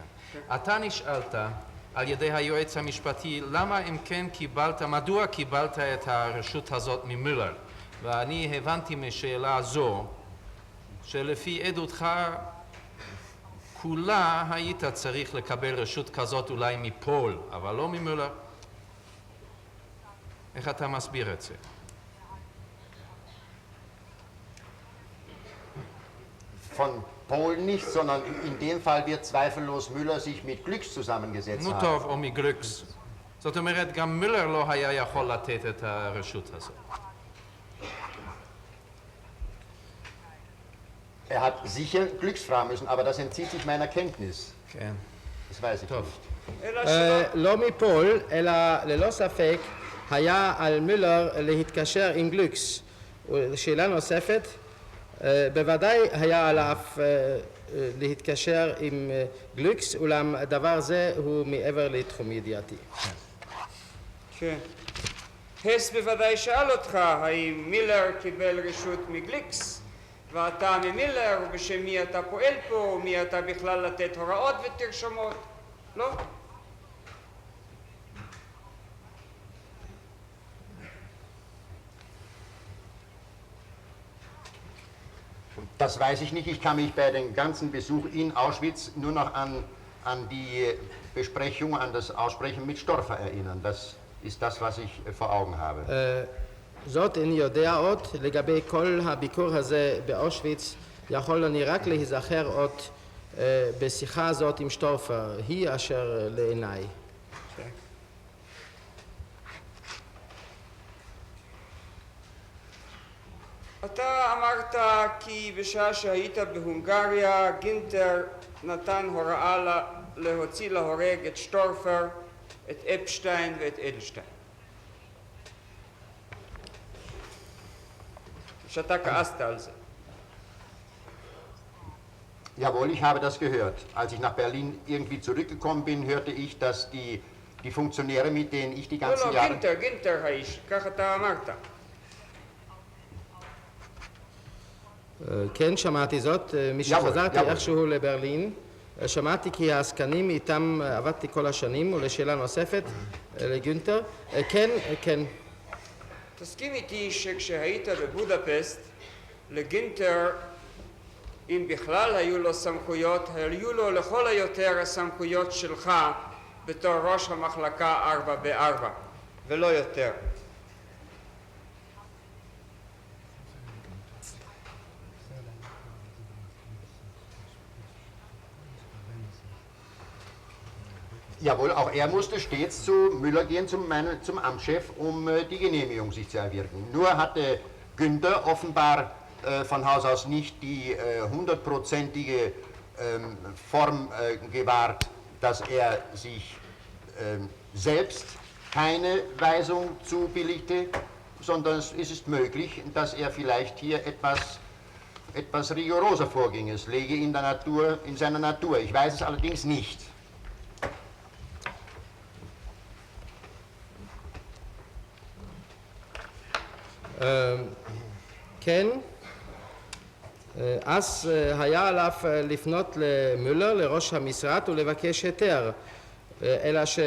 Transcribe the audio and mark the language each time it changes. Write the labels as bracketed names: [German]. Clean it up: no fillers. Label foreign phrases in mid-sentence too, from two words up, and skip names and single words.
[Hebrew] אתה נשאלת על ידי היועץ המשפטי, למה אם כן מדוע קיבלת את הרשות הזאת ממילר? ואני הבנתי משאלה זו, שלפי עדותך כולה היית צריך לקבל רשות כזאת אולי מפול, אבל לא ממילר. איך אתה מסביר את זה? [German] Von Polen nicht, sondern in dem Fall wird zweifellos Müller sich mit Glücks zusammengesetzt [Hebrew] נו [German] haben. [Hebrew] טוב, או מגלוקס. זאת אומרת, גם מילר לא היה יכול לתת את הרשות הזאת. [German] Er hat sicher Glücks fragen müssen, aber das entzieht sich meiner Kenntnis. [Hebrew] כן. [German] Das weiß ich [Hebrew] טוב. [German] nicht. [Hebrew] אלא שלא... לא מפול, אלא ללא ספק היה על מילר להתקשר עם גלוקס. שאלה נוספת, בוודאי היה עליו להתקשר עם גלוקס, אולם דבר זה הוא מעבר לתחום ידיעתי. כן. הס בוודאי שאל אותך האם מילר קיבל רשות מגליקס, ואתה ממילר, ובשם מי אתה פועל פה, ומי אתה בכלל לתת הוראות ותרשמות, לא? [German] Das weiß ich nicht. Ich kann mich bei dem ganzen Besuch in Auschwitz nur noch an die Besprechung, an das Aussprechen mit Storfer erinnern. Das ist das, was ich vor Augen habe. [Hebrew] זאת איני יודע עוד, לגבי כל הביקור הזה באושוויץ, יכול אני רק להיזכר עוד בשיחה הזאת עם שטורפר, היא אשר לעיניי. אתה אמרת כי בשעה שהיית בהונגריה, גינטר נתן הוראה להוציא להורג את שטורפר, את אפשטיין ואת אדלשטיין. שאתה כעסת על זה. [German] Jawohl, ich habe das gehört. Als ich nach Berlin irgendwie zurückgekommen bin, hörte ich, dass die Funktionäre, mit denen ich die ganzen Jahre... [Hebrew] גינטר האיש, ככה אתה אמרת. כן, שמעתי זאת. משחזרתי איכשהו לברלין, שמעתי כי העסקנים איתם עבדתי כל השנים, ולשאלה נוספת לגינטר. כן, כן. תסכים איתי שכשהיית בבודפסט, לגינטר, אם בכלל היו לו סמכויות, היו לו לכל היותר הסמכויות שלך בתור ראש המחלקה 4 ב-4, ולא יותר. [German] Jawohl, auch er musste stets zu Müller gehen, zum Amtschef, um die Genehmigung sich zu erwirken. Nur hatte Günther offenbar von Haus aus nicht die 100%ige Form gewahrt, dass er sich selbst keine Weisung zubilligte, sondern es ist möglich, dass er vielleicht hier etwas rigoroser vorging. Es läge in seiner Natur. Ich weiß es allerdings nicht. [Hebrew] כן, אז היה עליו לפנות למולר, לראש המשרד, ולבקש היתר, אלא